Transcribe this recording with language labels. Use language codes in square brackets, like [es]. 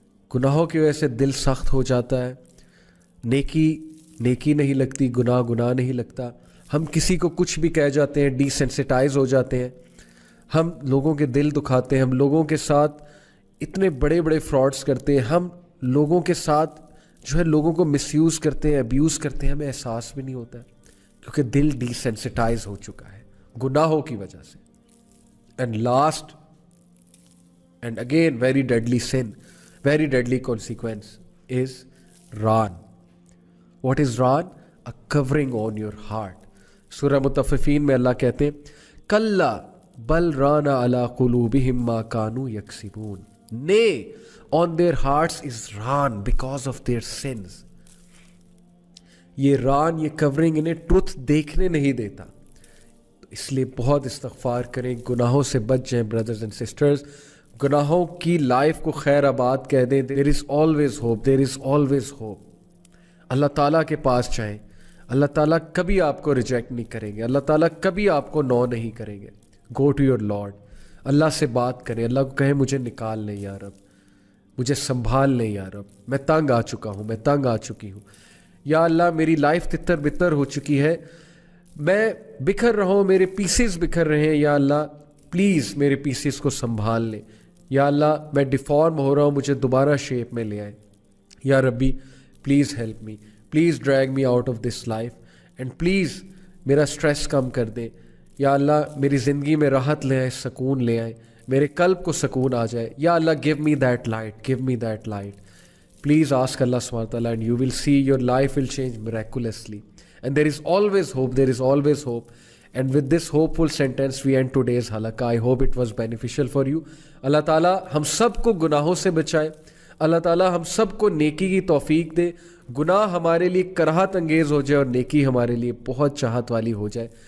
[ur] گناہوں کی وجہ سے دل سخت ہو جاتا ہے, نیکی نہیں لگتی, گناہ نہیں لگتا, ہم کسی کو کچھ بھی کہہ جاتے ہیں, ڈی سینسٹائز ہو جاتے ہیں, ہم لوگوں کے دل دکھاتے ہیں, ہم لوگوں کے ساتھ اتنے بڑے فراڈس کرتے ہیں, ہم لوگوں کے ساتھ جو ہے لوگوں کو مس یوز کرتے ہیں, ابیوز کرتے ہیں, ہمیں احساس بھی نہیں ہوتا ہے, کیونکہ دل ڈی سینسٹائز ہو چکا ہے گناہوں کی وجہ سے. [en] And last and again very deadly sin, very deadly consequence is ران. What is ران؟ A covering on your heart. [ur] سورہ مطففین میں اللہ کہتے ہیں [ar] کلا بل ران علی قلوبہم ما کانوا یکسبون. [en] Nay, on their hearts is raan because of their sins. [ur] یہ ران, یہ کورنگ انہیں truth دیکھنے نہیں دیتا, اس لیے بہت استغفار کریں, گناہوں سے بچ جائیں [en] brothers and sisters, [ur] گناہوں کی لائف کو خیر آباد کہہ دیں. [en] There is always hope, there is always hope. [ur] اللہ تعالیٰ کے پاس جائیں, اللہ تعالیٰ کبھی آپ کو ریجیکٹ نہیں کریں گے, اللہ تعالیٰ کبھی آپ کو نو نہیں کریں گے. [en] Go to your Lord, [ur] اللہ سے بات کریں, اللہ کو کہیں مجھے نکال لیں یا رب, مجھے سنبھال لیں یا رب, میں تنگ آ چکا ہوں, میں تنگ آ چکی ہوں, یا اللہ میری لائف تتر بتر ہو چکی ہے, میں بکھر رہا ہوں, میرے پیسز بکھر رہے ہیں, یا اللہ پلیز میرے پیسز کو سنبھال لیں. یا اللہ میں ڈیفارم ہو رہا ہوں, مجھے دوبارہ شیپ میں لے آئیں. [en] یا ربی please help me, please drag me out of this life, and please [ur] میرا اسٹریس کم کر دیں. یا اللہ میری زندگی میں راحت لے آئیں, سکون لے آئیں, میرے قلب کو سکون آ جائے. [en] یا اللہ give me that light, give me that light. Please ask Allah subhanahu wa ta'ala and you will see your life will change miraculously. And there is always hope, there is always hope. And with this hopeful sentence we end today's halaqah. I hope it was beneficial for you. [ur] Allah ta'ala ہم سب کو گناہوں سے بچائے. اللہ تعالیٰ ہم سب کو نیکی کی توفیق دے. گناہ ہمارے لیے کراہت انگیز ہو جائے اور نیکی ہمارے لیے بہت چاہت والی ہو جائے.